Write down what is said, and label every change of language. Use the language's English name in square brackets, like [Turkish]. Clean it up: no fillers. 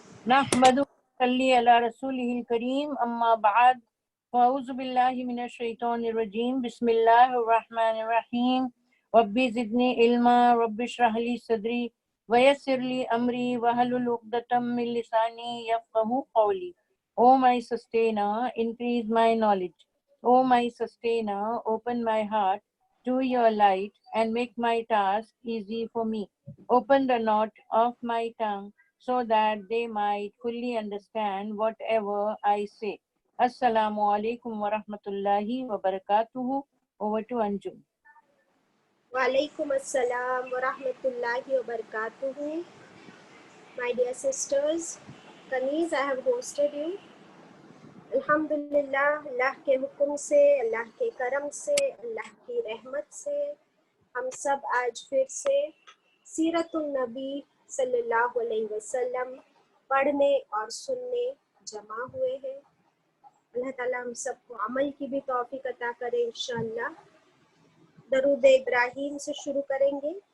[Arabic] نحمد صلی علی رسولہ الکریم، اما بعد، اعوذ باللہ من الشیطان الرجیم، بسم اللہ الرحمن الرحیم، رب زدنی علما، رب اشرح لی صدری ویسر لی امری واحلل عقدۃ من لسانی یفقہوا قولی۔ [English] O my sustainer, increase my knowledge. O my sustainer, open my heart to your light and make my task easy for me. Open the knot of my tongue so that they might fully understand whatever I say. [Arabic] Assalamu alaikum wa rahmatullahi wa barakatuhu. [English] Over to Anjum. [Arabic] وعلیکم السلام ورحمۃ اللہ وبرکاتہ۔ [English] My dear sisters, Kaniz, I have hosted you. [Urdu] الحمدللہ، اللہ کے حکم سے، اللہ کے کرم سے، اللہ کی رحمت سے ہم سب آج پھر سے سیرت النبی صلی اللہ علیہ وسلم پڑھنے اور سننے جمع ہوئے ہیں۔ اللہ تعالیٰ ہم سب کو عمل کی بھی توفیق عطا کرے انشاءاللہ۔ درود ابراہیم سے شروع کریں گے۔